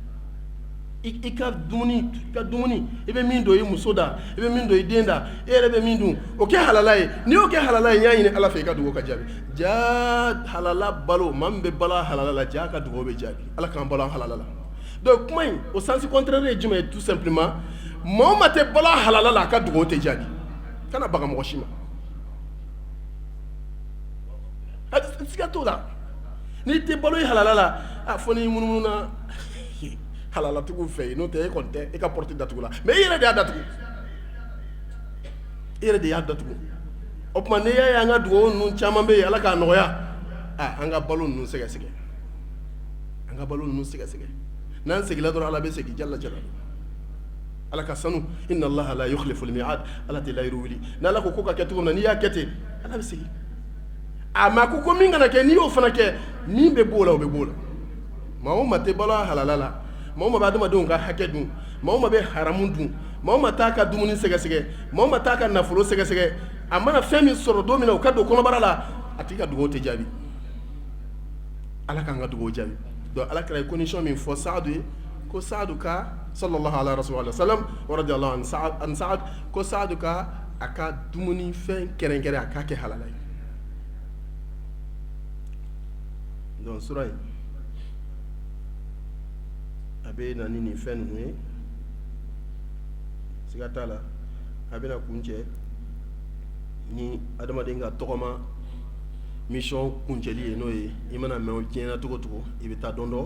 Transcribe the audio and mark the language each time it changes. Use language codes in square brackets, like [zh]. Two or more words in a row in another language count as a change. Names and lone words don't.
[bm] i ka dumuni i bɛ min don i muso da i bɛ min don i den da e yɛrɛ bɛ min dun o kɛ halala ye n'i y'o kɛ halala ye n y'a ɲini ala fɛ i ka dugawu ka jaabi jaa halala balo maa min bɛ balo halala la jaa ka dugawu bɛ jaabi ala k'an balo halala la donc kuma in o [fr] sens contraire [bm] ye jumɛn ye [fr] tout simplement [bm] maa o maa tɛ balo halala la a ka dugawu tɛ jaabi kana baga mɔgɔ si ma siga t'o la n'i tɛ balo i halala la a fɔ n'i munumunu na halalatigiw fɛ yen n'o tɛ e kɔni tɛ e ka porte datugu la mais i yɛrɛ de y'a datugu i yɛrɛ de y'a datugu o tuma n'i y'a ye an ka dugawu ninnu caman bɛ yen ala k'a nɔgɔya an ka balo ninnu sɛgɛsɛgɛ an ka balo ninnu sɛgɛsɛgɛ n'an segila dɔrɔn ala bɛ segin jalla jalla ala ka sanu [ar] إن الله لا يخلف الميعاد [bm] ala tɛ layiru wuli n'ala ko ko ka kɛ cogo min na n'i y'a kɛ ten ala bɛ segin mais a ko min kana kɛ n'i y'o fana kɛ min bɛ b'o la o bɛ b'o la maa o maa tɛ balo halala la maa o maa bɛ adamadenw ka hakɛ dun maa o maa bɛ haramu dun maa o maa t'a ka dumuni sɛgɛsɛgɛ maa o maa t'a ka nafolo sɛgɛsɛgɛ a mana fɛn min sɔrɔ don min na o ka don kɔnɔbara la a t'i ka dugawu tɛ jaabi ala k'an ka dugawu jaabi donc ala kɛra ye condition min fɔ Saadu ye ko Saadu ka [ar] صلى الله عليه وسلم ورضي الله عن سعد [bm] ko Saadu ka a ka dumuni fɛn kɛrɛnkɛrɛn a k'a kɛ halala ye. Donc sura in a bɛ na ni nin fɛn ninnu ye, siga t'a la a bɛna kun cɛ ni adamaden ka tɔgɔma mission kuncɛli ye n'o ye i mana mɛn o diɲɛ na cogo o cogo i bɛ taa dɔn dɔn.